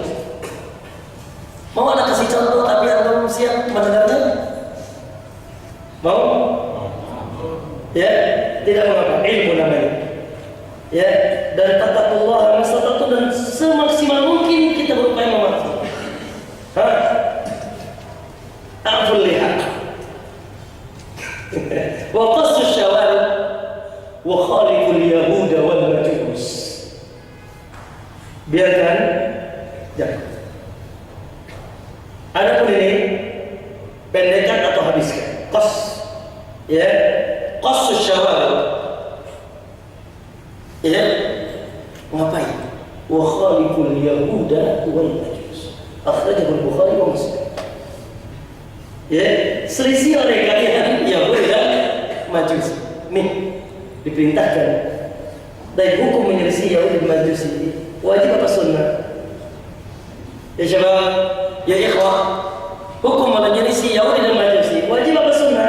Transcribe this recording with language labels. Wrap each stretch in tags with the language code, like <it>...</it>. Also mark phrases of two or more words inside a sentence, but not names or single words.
<id>Mau anak kasih contoh tapi anda siap mendengarnya? Mau? Ya, tidak mengapa, ilmu namanya. Ya, dan</id> <ar>اتقوا الله ما استطعتم,</ar> <id>dan semaksimal mungkin kita berupaya memahami.</id> <ar>أعفوا اللحى. وقصوا الشوارب وخالفوا اليهود والمجوس.</ar> <id>Biarkan jangan. Adapun ini pendekkan atau habiskan.</id> <ar>Qas, ya, قصوا الشوارب, ya, ngapain? وخالفوا اليهود والمجوس. أخرجه البخاري ومسلم.</ar> <id>Ya, selisih oleh kalian Yahudi dan Majus. Nih, diperintahkan dari hukum menyelisih Yahudi dan Majus ini wajib apa sunnah?</id> <ar>يا شباب، يا إخوة,</ar> <id>hukum menyelisih Yahudi dan Majus ini wajib apa sunnah?</id>